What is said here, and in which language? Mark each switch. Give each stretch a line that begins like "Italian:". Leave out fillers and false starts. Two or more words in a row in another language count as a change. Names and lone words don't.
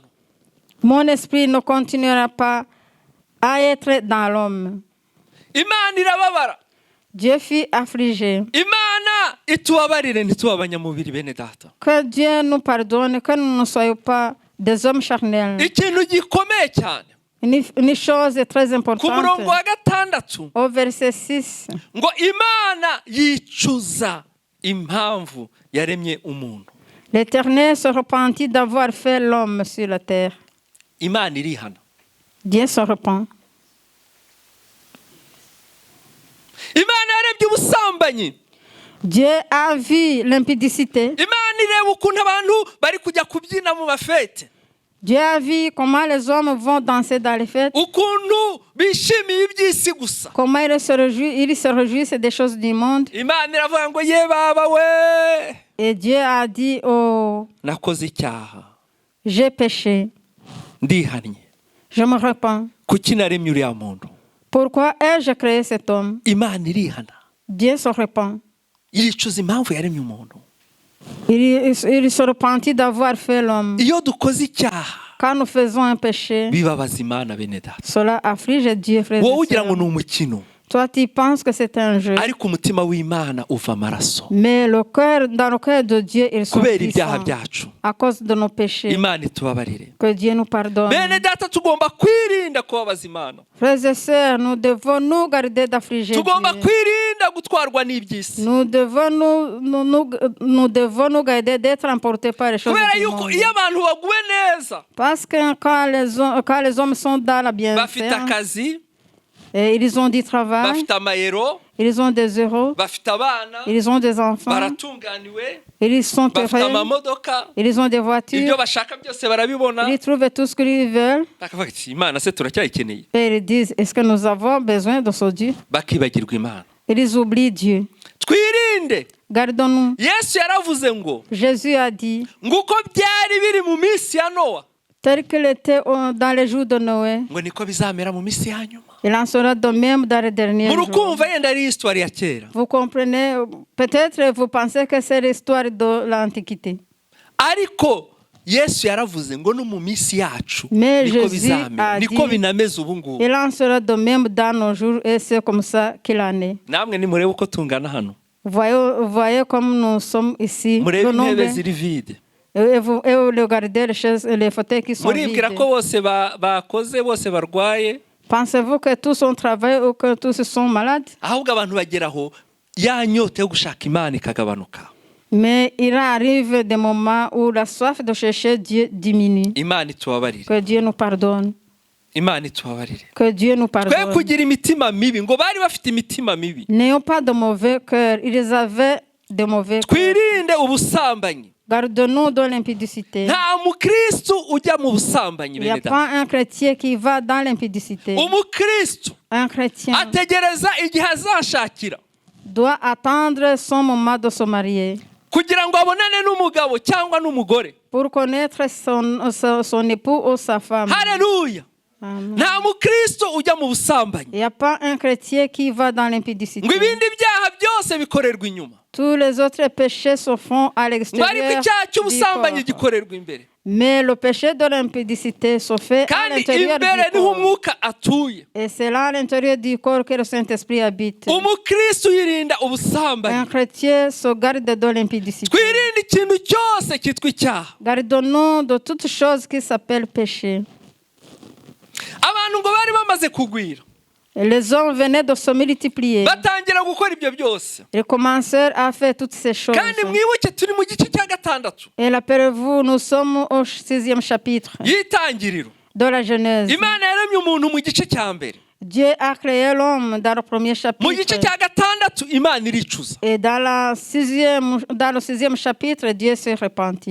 French: Mon esprit ne continuera pas à être dans l'homme.
Kinyarwanda: Imana irababara.
French: Dieu fut affligé.
Kinyarwanda: Imana itubabarire ntituba abanyamubiri bene data.
French: Que Dieu nous pardonne, que nous ne soyons pas des hommes charnels.
Kinyarwanda: Ikintu gikomeye cyane.
French: Une chose très
Kinyarwanda: Ku
French: importante.
Kinyarwanda: murongo wa 6
French: Au verset 6,
Kinyarwanda: ngo Imana yicuza impamvu yaremye umuntu.
French: l'Éternel se repentit d'avoir fait l'homme sur la terre.
Kinyarwanda: Imana irihana.
French: Dieu se repent.
Kinyarwanda: Imana yarebye ubusambanyi.
French: Dieu a vu l'impudicité.
Kinyarwanda: Imana ireba ukuntu abantu bari kujya kubyina mu bafete.
French: Dieu a vu comment les hommes vont danser dans les fêtes.
Kinyarwanda: Ukuntu bishimiye iby'isi gusa.
French: Comment ils se réjouissent des choses du monde.
Kinyarwanda: Imana iravuga ngo ye baba we.
French: Et Dieu a dit, oh,
Kinyarwanda: Nakoze icyaha.
French: j'ai péché.
Kinyarwanda: Ndihannye.
French: Je me repens.
Kinyarwanda: Kuki naremye uriya muntu?
French: Pourquoi ai-je créé cet homme?
Kinyarwanda: Imana irihana.
French: Dieu se repent.
Kinyarwanda: Yicuza impamvu yaremye umuntu.
French: Il se repentit d'avoir fait l'homme.
Kinyarwanda: Iyo dukoze icyaha
French: Quand nous faisons un péché,
Kinyarwanda: bibabaza Imana bene data.
French: cela afflige Dieu, frère.
Kinyarwanda: Wowe ugira ngo ni umukino.
French: Toi, tu penses que c'est un jeu.
Kinyarwanda: Ariko umutima w'Imana uva amaraso.
French: Mais dans le cœur de Dieu, ils sont
Kinyarwanda: Kubera ibyaha
French: puissants
Kinyarwanda: byacu.
French: à cause de nos péchés.
Kinyarwanda: Imana itubabarire.
French: Que Dieu nous pardonne.
Kinyarwanda: Bene data tugomba kwirinda kubabaza Imana.
French: Frères et sœurs, nous devons nous garder d'affliger
Kinyarwanda: Tugomba
French: Dieu.
Kinyarwanda: kwirinda gutwarwa n'iby'isi.
French: Nous devons nous garder d'être emportés par les choses
Kinyarwanda: Kubera
French: du
Kinyarwanda: yuko
French: monde.
Kinyarwanda: iyo abantu baguwe neza
French: Parce que quand les hommes sont dans la
Kinyarwanda: bafite
French: bienfaisance,
Kinyarwanda: akazi,
French: et ils ont du travail,
Kinyarwanda: bafite amayero,
French: ils ont des euros,
Kinyarwanda: bafite abana,
French: ils ont des enfants,
Kinyarwanda: baratunganiwe,
French: ils sont
Kinyarwanda: bafite
French: heureux,
Kinyarwanda: amamodoka,
French: ils ont des
Kinyarwanda: ibyo
French: voitures,
Kinyarwanda: bashaka byose barabibona.
French: ils trouvent tout ce qu'ils veulent.
Kinyarwanda: Bakavuga ati Imana se turacyayikeneye.
French: Et ils disent, est-ce que nous avons besoin de ce Dieu?
Kinyarwanda: Bakibagirwa Imana.
French: Ils oublient Dieu.
Kinyarwanda: Twirinde.
French: Gardons-nous.
Kinyarwanda: Yesu yaravuze ngo
French: Jésus a dit,
Kinyarwanda: nguko byari biri mu minsi ya Nowa,
French: tel qu'il était dans les jours de Noé,
Kinyarwanda: ngo niko bizamera mu minsi ya nyuma.
French: il en sera de même dans les derniers jours.
Kinyarwanda: Murukumva yenda ari histoire ya kera.
French: Vous comprenez, peut-être vous pensez que c'est l'histoire de l'Antiquité.
Kinyarwanda: Ariko Yesu yaravuze ngo no mu minsi yacu
French: Mais
Kinyarwanda: niko
French: Jésus
Kinyarwanda: bizamera,
French: a
Kinyarwanda: niko
French: dit,
Kinyarwanda: binameze ubu ngubu.
French: il en sera de même dans nos jours et c'est comme ça qu'il en est.
Kinyarwanda: Namwe nimurebe uko tungana hano.
French: Voyez comme nous sommes ici.
Kinyarwanda: Murebe
French: le nombre,
Kinyarwanda: intebe ziri vide.
French: et vous regardez les fauteuils qui sont
Kinyarwanda: Muribwira
French: vides.
Kinyarwanda: ko bose bakoze bose barwaye.
French: Pensez-vous que tous ont travaillé ou que tous sont malades?
Kinyarwanda: Ahubwo abantu bageraho ya nyota yo gushaka Imana ikagabanuka.
French: Mais il arrive des moments où la soif de chercher Dieu diminue.
Kinyarwanda: Imana itubabarire.
French: Que Dieu nous pardonne.
Kinyarwanda: Imana itubabarire.
French: Que Dieu nous
Kinyarwanda: Twe
French: pardonne.
Kinyarwanda: kugira imitima mibi ngo bari bafite imitima mibi.
French: N'ayons pas de mauvais cœur. Ils avaient de mauvais cœurs.
Kinyarwanda: Twirinde ubusambanyi.
French: Garde-nous de l'impudicité.
Kinyarwanda: nta mukristo ujya mu busambanyi
French: Il n'y a
Kinyarwanda: bene data.
French: pas un chrétien qui va dans l'impudicité.
Kinyarwanda: Umukristo
French: Un chrétien
Kinyarwanda: ategereza igihe azashakira
French: doit attendre son moment de se marier
Kinyarwanda: kugira ngo abonane n'umugabo cyangwa n'umugore.
French: pour connaître son époux ou sa femme.
Kinyarwanda: Haleluya.
French: Amen.
Kinyarwanda: nta mukristo ujya mu busambanyi
French: Il n'y a pas un chrétien qui va dans l'impudicité.
Kinyarwanda: ngo ibindi byaha byose bikorerwa inyuma,
French: Tous les autres péchés se font à
Kinyarwanda: ngo ariko
French: l'extérieur
Kinyarwanda: icyaha
French: du
Kinyarwanda: cy'ubusambanyi
French: corps.
Kinyarwanda: gikorerwa imbere,
French: Mais le péché de l'impudicité se fait à
Kinyarwanda: kandi
French: l'intérieur
Kinyarwanda: imbere
French: du
Kinyarwanda: niho
French: corps.
Kinyarwanda: umwuka atuye.
French: Et c'est là à l'intérieur du corps que le Saint-Esprit habite.
Kinyarwanda: umukristo yirinda
French: Un
Kinyarwanda: ubusambanyi.
French: chrétien se garde de l'impudicité.
Kinyarwanda: twirinde ikintu cyose cyitwa icyaha.
French: Gardons-nous de toutes choses qui s'appellent péché.
Kinyarwanda: abantu ngo bari bamaze kugwira,
French: Et les hommes venaient de se multiplier.
Kinyarwanda: batangira gukora ibyo byose,
French: Ils commencèrent à faire toutes ces choses.
Kinyarwanda: kandi mwibuke turi mu gice cya gatandatu
French: Et rappelez-vous, nous sommes au 6e chapitre
Kinyarwanda: y'itangiriro.
French: de la Genèse.
Kinyarwanda: Imana yaremye umuntu mu gice cya mbere,
French: Dieu a créé l'homme dans le premier
Kinyarwanda: mu gice
French: chapitre.
Kinyarwanda: cya gatandatu Imana iricuza.
French: Et dans le 6e chapitre, Dieu s'est repenti.